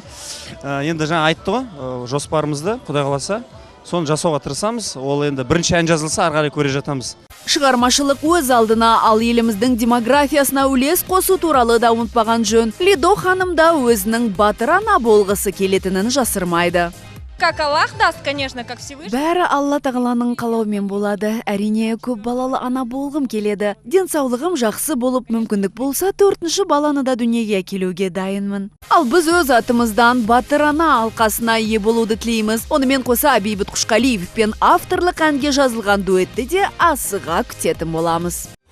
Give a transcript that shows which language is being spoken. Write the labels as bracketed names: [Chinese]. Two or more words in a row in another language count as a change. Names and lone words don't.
[Kazakh] Енді жаңа айтты ғой, жоспарымызды Құдай қаласа соны жасауға тырысамыз. Ол енді бірінші ән жазылса, ары қарай көре жатамыз. Шығармашылық өз алдына, ал еліміздің демографиясына үлес қосу туралы да ұмытпаған жөн. Лидо ханым да өзінің батыр ана болғысы келетінін жасырмайды. [Russian] Как Аллах даст, конечно, как Всевышний. [Kazakh] Бәрі Алла тағаланың қалауымен болады. Әрине, көп балалы ана болғым келеді. Денсаулығым жақсы болып, мүмкіндік болса, 4-ші баланы да дүниеге келуге дайынмын. Ал біз өз атымыздан батыр ана алқасына ие болуды тілейміз. Онымен қоса Бейбіт Қушқалиев пен авторлық әнге жазылған дуэтті де асыға күтетін боламыз.